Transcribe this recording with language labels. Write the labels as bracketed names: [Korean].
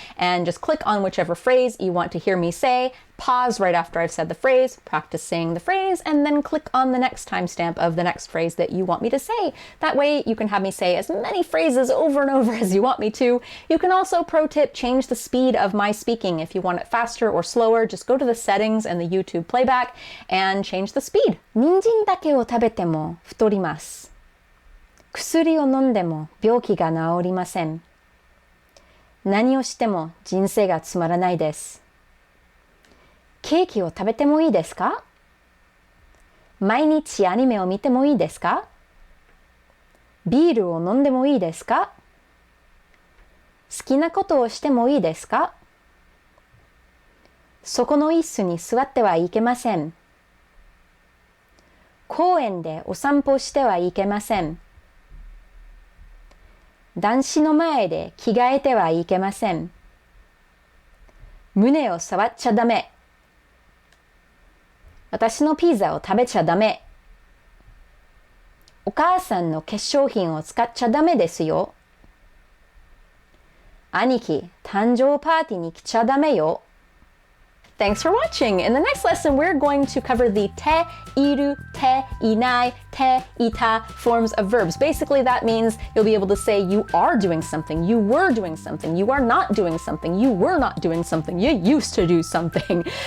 [English] And just click on whichever phrase you want to hear me say. Pause right after I've said the phrase, practice saying the phrase, and then click on the next timestamp of the next phrase that you want me to say. That way you can have me say as many phrases over and over as you want me to. You can also, pro tip, change the speed of my speaking. If you want it faster or slower, just go to the settings and the YouTube playback and change the speed. [Japanese] 人参だけを食べても太ります。薬を飲んでも病気が治りません。何をしても人生がつまらないです。ケーキを食べてもいいですか？毎日アニメを見てもいいですか？ビールを飲んでもいいですか？好きなことをしてもいいですか？そこの椅子に座ってはいけません。公園でお散歩してはいけません。男子の前で着替えてはいけません。胸を触っちゃダメ。私のピザを食べちゃダメ。お母さんの化粧品を使っちゃダメですよ。兄貴、誕生パーティーに来ちゃダメよ。 [English] Thanks for watching. In the next lesson, we're going to cover the te, iru, te, inai, te, ita forms of verbs. Basically, that means you'll be able to say you are doing something, you were doing something, you are not doing something, you were not doing something, you used to do something.